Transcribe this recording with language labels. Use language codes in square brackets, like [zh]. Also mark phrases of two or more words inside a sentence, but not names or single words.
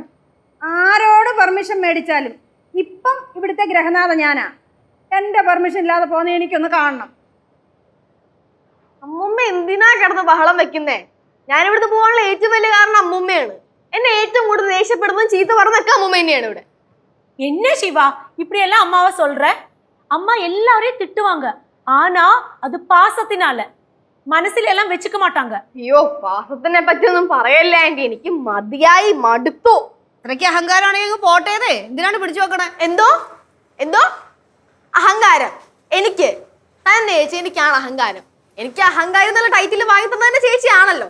[ml] ആരോട് പെർമിഷൻ മേടിച്ചാലും ഇപ്പം ഇവിടുത്തെ ഗ്രഹനാഥ ഞാനാ. എന്റെ പെർമിഷൻ ഇല്ലാതെ പോന്നെ എനിക്കൊന്ന് കാണണം. അമ്മുമ്മ എന്തിനാ കിടന്ന് ബഹളം വെക്കുന്നേ? ഞാൻ ഇവിടുന്ന് പോകാനുള്ള ഏറ്റവും വലിയ കാരണം അമ്മുമ്മയാണ്. എന്നെ ഏറ്റവും കൂടുതൽ ദേഷ്യപ്പെടുന്നതും ചീത്ത പറഞ്ഞൊക്കെ അമ്മുമ്മ തന്നെയാണ് ഇവിടെ. [ta] என்ன சிவா இப்படி எல்லாம் அம்மாவை சொல்ற? அம்மா எல்லாரையும் திட்டுவாங்க, ஆனா அது பாசத்தினால, மனசில் எல்லாம் வெச்சுக்க மாட்டாங்க. [ml] അയ്യോ, പാസത്തിനെ പറ്റിയൊന്നും പറയല്ല ആന്റി, എനിക്ക് മതിയായി മടുത്തു. ഇത്രയ്ക്ക് അഹങ്കാരമാണെങ്കിൽ പോട്ടേതേ, എന്തിനാണ് പിടിച്ചു വെക്കണേ? എന്തോ എന്തോ അഹങ്കാരം? എനിക്ക് തന്നെ ചേച്ചി, എനിക്കാണ് അഹങ്കാരം. എനിക്ക് അഹങ്കാരം എന്നുള്ള ടൈറ്റിൽ വാങ്ങി തന്നതിന്റെ ചേച്ചിയാണല്ലോ.